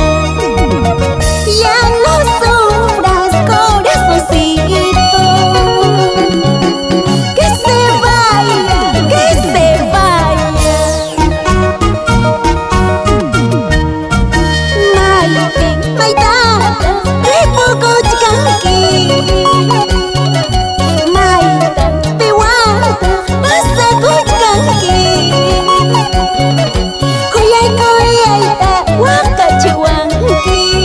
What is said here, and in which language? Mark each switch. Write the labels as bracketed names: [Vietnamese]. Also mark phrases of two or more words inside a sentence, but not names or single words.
[Spanish] Ya no sufras, corazoncito, que se vaya, que se vaya. [Quechua] Maite, maitata, repukuchkanki. Maita, piwanta, pasakuchkanki. Kuyay kuyayta wakachiwanki.